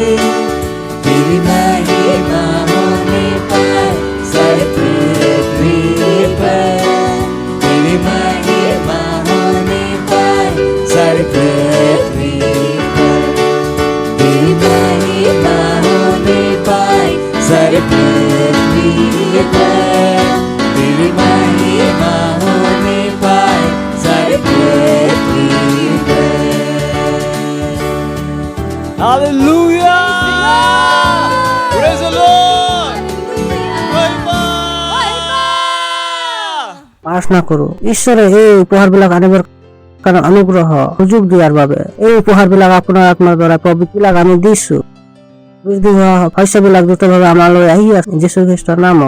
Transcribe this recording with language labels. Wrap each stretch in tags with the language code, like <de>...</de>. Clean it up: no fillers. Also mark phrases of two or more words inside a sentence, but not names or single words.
<hi>तेरी महिमा होने पाए सारे पृथ्वी पर, तेरी महिमा होने पाए सारे पृथ्वी पर, तेरी महिमा होने पाए सारे पृथ्वी पर, तेरी महिमा होने पाए सारे पृथ्वी पर। हालेलुया।</hi> <en>Praise the Lord.</en> <as>প্ৰাৰ্থনা কৰো ঈশ্বৰে এই উপহাৰবিলাক আনিবৰ কাৰণে অনুগ্ৰহ সুযোগ দিয়াৰ বাবে। এই উপহাৰবিলাক আপোনাৰ আত্মাৰ দ্বাৰা পবিত্ৰবিলাক আমি দিছো। বৃদ্ধি হোৱা শস্যবিলাক দ্ৰুতভাৱে আমালৈ আহি আছে যীশু খ্ৰীষ্টৰ নামত।</as>